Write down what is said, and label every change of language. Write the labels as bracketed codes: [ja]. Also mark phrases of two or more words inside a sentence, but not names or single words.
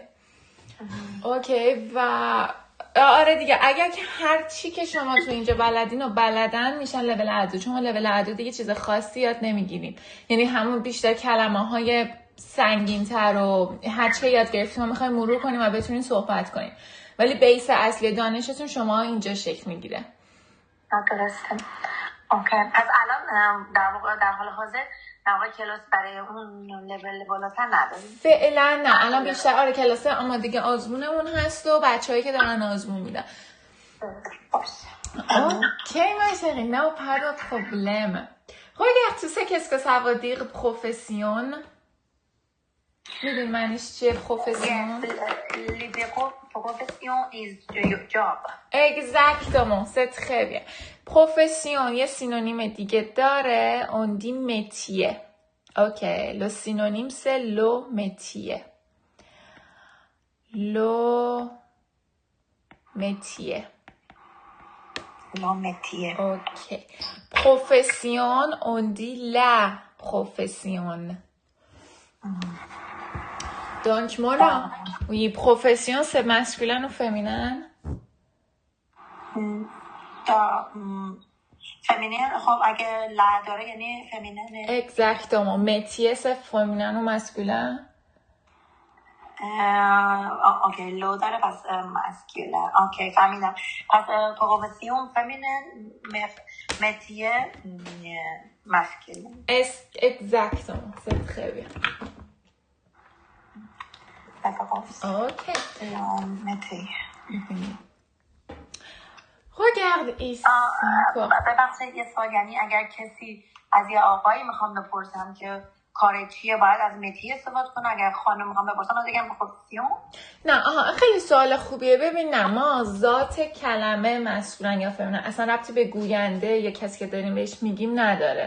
[fa] اوکی و آره دیگه اگر که هر چی که شما تو اینجا بلدین و بلدن میشن لول ادو، چون لول ادو دیگه چیز خاصی یاد نمیگیریم، یعنی همون بیشتر کلمه های سنگین تر و هر چی یاد گرفتیم ما میخوایم مرور کنیم و بتونین صحبت کنیم، ولی بیس اصلی دانشتون شما اینجا شکل میگیره. درسته. اوکی. پس الان در حال حاضر در واقع کلاس برای اون لول بالاتر نداریم؟ فعلا نه، الان بیشتر آره کلاس آمادگی آزمونمون هست و bachehایی که دارن آزمون میدن. [fr] Ok, ma chérie, non, pas de problème. Regarde, tu sais qu'est-ce que ça veut dire profession? [fa] میدونی معنیش چیه profession? [en] Profession is your job. [fr] Exactement, c'est très bien. [fa] Profession یه سینونیم دیگه داره، [fr] on dit métier. Ok, le synonyme c'est le métier. Le métier. Le métier. Ok. Profession, on dit la profession. Donc, Mona, oui, profession, c'est masculin ou féminin? Féminin, [fa] خب اگه لا داره یعنی féminin. [fr] Exactement. Métier, c'est féminin ou masculin? [fa] Ok, لو داره پس masculin. Ok, فهمیدم. [fr] پس profession féminin, métier masculin. Exactement. C'est très bien. D'accord. Ok. métier. Regarde ici. [fa] ببخشید یه سوال، یعنی اگر کسی از یه آقایی میخوام بپرسم که کار چیه باید از متی استفاده کنه، اگر خانم میخوام بپرسم باید بگم پروفسیون؟ نه خیلی سوال خوبیه. ببین نه، ما ذات کلمه مسکولین یا فمینین اصلا ربطی به گوینده یا کسی که داریم بهش میگیم نداره.